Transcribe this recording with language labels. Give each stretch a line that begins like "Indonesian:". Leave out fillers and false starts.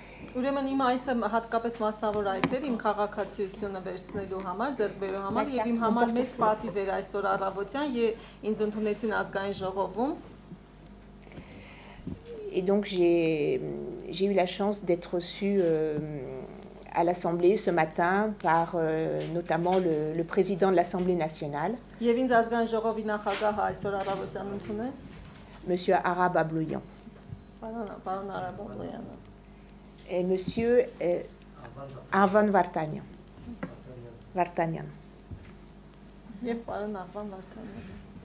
Armenian: Ուրեմն իմ այցը հատկապես մասնավոր այց էր իմ քաղաքացիությունը վերցնելու համար, ձեռքբերելու համար եւ իմ համար մեծ պատիվ էր այսօր առավոտյան ինձ ընդունեցին ազգային ժողովում.
French: Et donc j'ai eu la chance d'être reçue à l'Assemblée ce matin par notamment le président de l'Assemblée nationale.
Armenian: Եվ ինձ ազգային ժողովի նախագահը այսօր առավոտյան ընդունեց.
French: Monsieur Arab Abloyan.
Armenian: Պարոն Արաբ Abloyանը.
French: Et monsieur Arvan Vartanyan.
Armenian: Եվ պարոն Արվան Վարդանյանը.